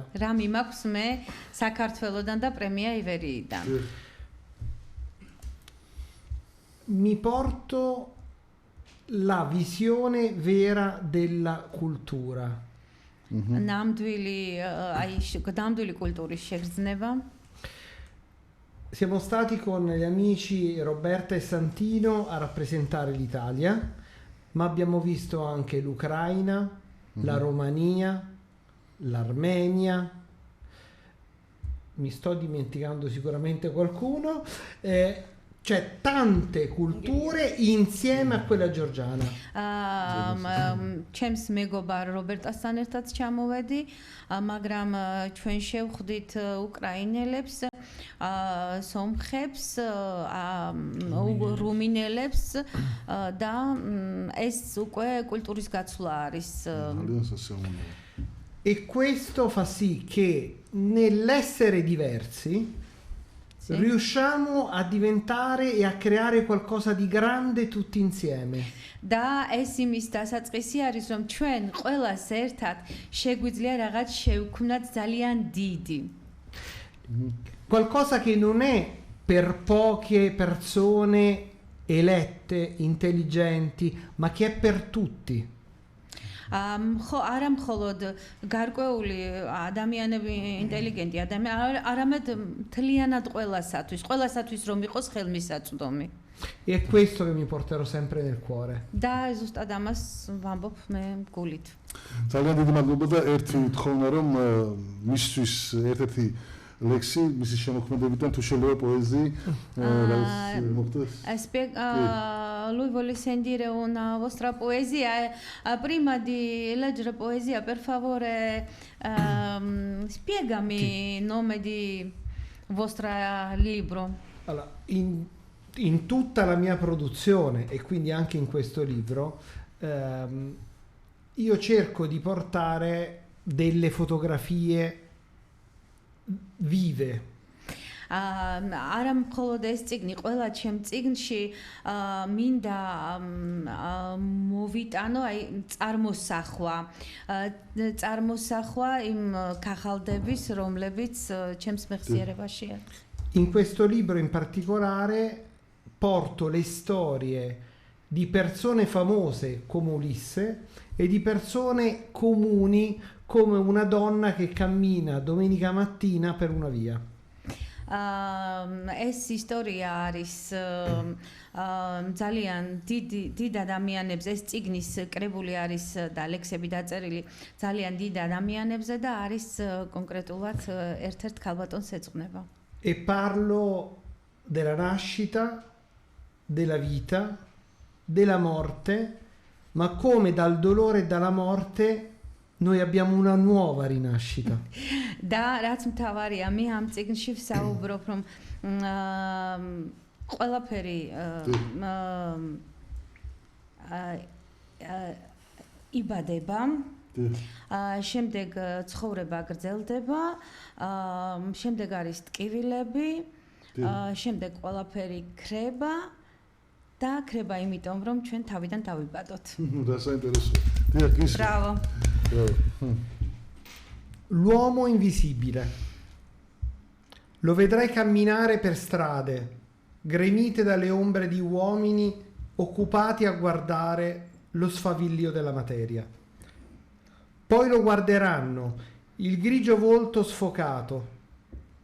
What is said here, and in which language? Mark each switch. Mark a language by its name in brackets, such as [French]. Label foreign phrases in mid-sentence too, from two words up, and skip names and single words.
[Georgian] რა მიმაქვს მე საქართველოდან და პრემია ივერიიდან? [Italian] Mi porto la visione vera della cultura. [Georgian] ნამდვილი კულტურის შეგრძნება. [Italian] Siamo stati con gli amici Roberta e Santino a rappresentare l'Italia, ma abbiamo visto anche l'Ucraina, la Romania, l'Armenia, mi sto dimenticando sicuramente qualcuno, c'è tante culture insieme a quella georgiana. [Georgian] ჩემს მეგობარ რობერტასთან ერთად ჩამოვედი, მაგრამ ჩვენ შევხვდით უკრაინელებს, სომხებს, რუმინელებს და ეს უკვე კულტურის გაცვლა არის. [Italian] E questo fa sì che nell'essere diversi riusciamo a diventare e a creare qualcosa di grande tutti insieme. [Georgian] და ეს იმის დასაწყისი არის, რომ ჩვენ ყველას ერთად შეგვიძლია რაღაც შევქმნათ ძალიან დიდი. [Italian] Qualcosa che non è per poche persone elette, intelligenti, ma che è per tutti. [Georgian] ხო, არა მხოლოდ გარკვეული ადამიანები, ინტელიგენტი ადამიანები, არამედ მთლიანად ყველასათვის რომ იყოს ხელმისაწვდომი. [Italian] E è questo che mi porterò sempre nel cuore. [Georgian] და ზუსტად ამას ვამბობ მე გულით. ძალიან დიდი მადლობა და ერთი თხოვნა რომ მისთვის ერთ-ერთი ლექსი მისი შემოქმედებიდან თუ შეიძლება პოეზიი მოხდეს. [Italian] Lui vuole sentire una vostra poesia. Prima di leggere poesia, per favore, spiegami il nome di vostro libro. Allora, in tutta la mia produzione e quindi anche in questo libro, io cerco di portare delle fotografie vive. [Georgian] არა მხოლოდ ეს წიგნი, ყველა ჩემ წიგნში მინდა მოვიტანო აი წარმოსახვა იმ ქაღალდების, რომლებიც ჩემს მეხსიერებაშია. [Italian] In questo libro in particolare porto le storie di persone famose come Ulisse e di persone comuni come una donna che cammina domenica mattina per una via. [Georgian] ეს ისტორია არის ძალიან დიდ ადამიანებს, ეს წიგნის კრებული არის და ლექსები დაწერილი ძალიან დიდ ადამიანებზე და არის კონკრეტულად ერთ-ერთ ქალბატონს ეძღვნება. [Italian] E parlo della nascita, della vita, della morte, ma come dal dolore e dalla morte noi abbiamo una nuova rinascita. [Georgian] და რაც მთავარია, მე ამ წიგნში ვსაუბრობ, რომ ყველაფერი იბადება, შემდეგ ცხოვრება გრძელდება, შემდეგ არის ტკივილები, შემდეგ ყველაფერი ქრება და ქრება იმიტომ, რომ ჩვენ თავიდან დავიბადოთ. და საინტერესოა. [Italian] Bravo. L'uomo invisibile. Lo vedrai camminare per strade, gremite dalle ombre di uomini occupati a guardare lo sfavillio della materia. Poi lo guarderanno, il grigio volto sfocato.